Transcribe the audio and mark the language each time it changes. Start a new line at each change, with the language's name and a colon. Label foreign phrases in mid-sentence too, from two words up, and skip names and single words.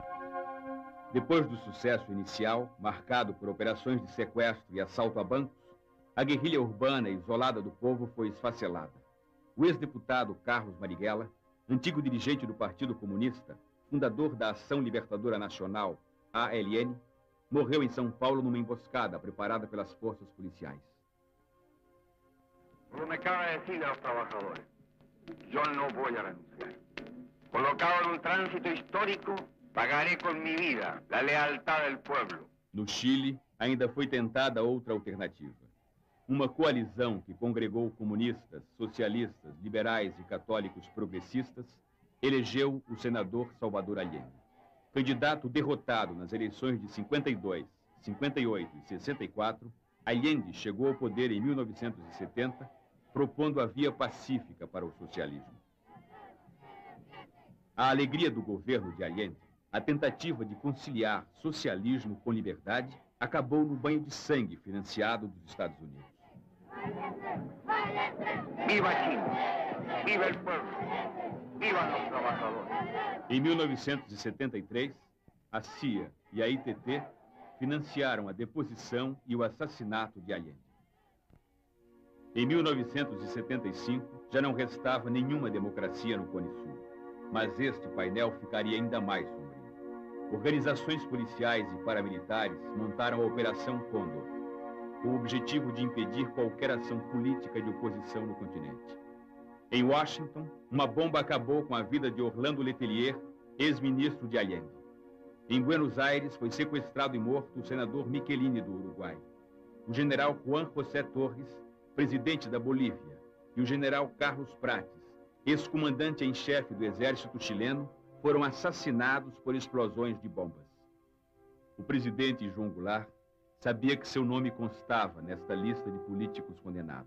Portuguese: Depois do sucesso inicial, marcado por operações de sequestro e assalto a bancos, a guerrilha urbana isolada do povo foi esfacelada. O ex-deputado Carlos Marighella, antigo dirigente do Partido Comunista, fundador da Ação Libertadora Nacional, ALN, morreu em São Paulo numa emboscada preparada pelas forças policiais.
Spanish: Como me acaba de decir a los trabajadores, yo no voy a renunciar. Colocado en un tránsito histórico, pagaré con mi vida la lealtad del pueblo.
Portuguese: No Chile, ainda foi tentada outra alternativa. Uma coalizão que congregou comunistas, socialistas, liberais e católicos progressistas elegeu o senador Salvador Allende. Candidato derrotado nas eleições de 52, 58 e 64, Allende chegou ao poder em 1970, propondo a via pacífica para o socialismo. A alegria do governo de Allende, a tentativa de conciliar socialismo com liberdade, acabou no banho de sangue financiado dos Estados Unidos.
Spanish: Viva Chile, viva el pueblo, vivan los trabajadores.
Portuguese: Em 1973, a CIA e a ITT financiaram a deposição e o assassinato de Allende. Em 1975, já não restava nenhuma democracia no Cone Sul, mas este painel ficaria ainda mais sombrio. Organizações policiais e paramilitares montaram a Operação Condor, com o objetivo de impedir qualquer ação política de oposição no continente. Em Washington, uma bomba acabou com a vida de Orlando Letelier, ex-ministro de Allende. Em Buenos Aires, foi sequestrado e morto o senador Michelini do Uruguai. O general Juan José Torres, presidente da Bolívia, e o general Carlos Prates, ex-comandante em chefe do exército chileno, foram assassinados por explosões de bombas. O presidente João Goulart sabia que seu nome constava nesta lista de políticos condenados.